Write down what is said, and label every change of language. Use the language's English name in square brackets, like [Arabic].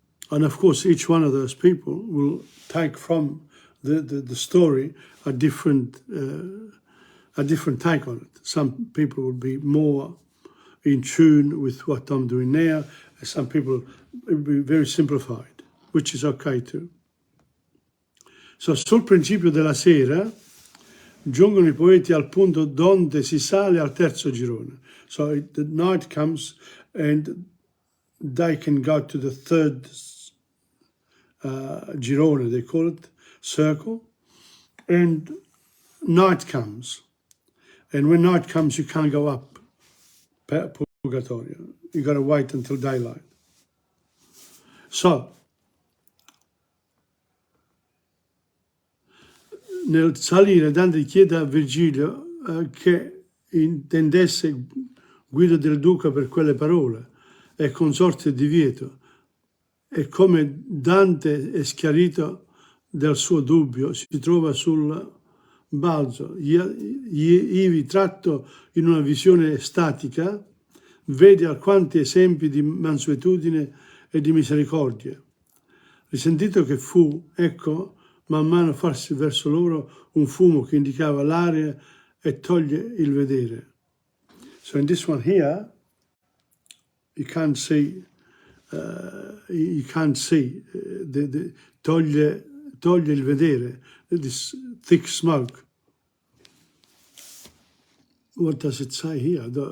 [English] And of course, each one of those people will take from the story a different take on it. Some people will be more in tune with what I'm doing now, and some people will be very simplified, which is okay too. [Italian] So, sul principio della sera giungono I poeti al punto donde si sale al terzo girone. [English] So the night comes and they can go to the third girone, they call it, circle, and night comes. And when night comes, you can't go up Purgatorio. You got to wait until daylight. [Italian] So, nel salire Dante chiede a Virgilio che intendesse Guido del Duca per quelle parole e consorte di Vieto, e come Dante è schiarito del suo dubbio, si trova sul balzo, ivi tratto in una visione statica, vede alquanti esempi di mansuetudine e di misericordia. Risentito che fu, ecco, man mano farsi verso loro un fumo che indicava l'aria e toglie il vedere. [English] So in this one here, you can't see, [Italian] toglie il vedere, [English] this thick smoke. What does it say here?